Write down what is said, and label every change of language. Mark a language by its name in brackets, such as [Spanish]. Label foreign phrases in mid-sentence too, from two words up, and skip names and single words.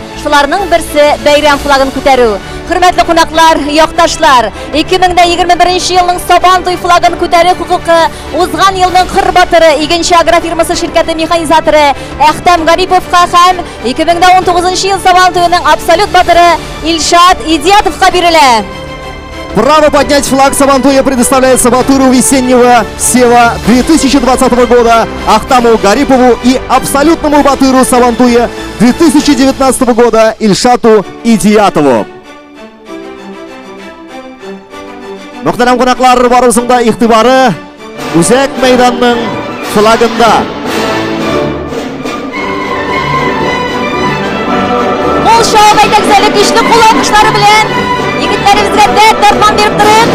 [Tatar] Шуларның берсе бәйрәм флагын күтәрү. Хөрмәтле кунаклар, якташлар, 2021 елның Сабантуй флагын күтәрү хукукы узган елның кыр батыры, Игенче агрофирмасы ширкәте механизаторы Әхтәм Гариповка һәм 2019 ел Сабантуйның абсолют батыры Ильшат Идиятовка бирелә. [Russian] Право поднять флаг Сабантуя предоставляется Батыру весеннего сева 2020 года Ахтаму Гарипову и абсолютному Батыру Сабантуя 2019 года Ильшату Идиятову. [Tatar] Мөхтәрәм кунаклар, барыбызның да игътибары үзәк мәйданның флагында. Кул шау әйтәксәле көчле кул алкышлары белән егетләребезгә дәрт дарман биреп торып,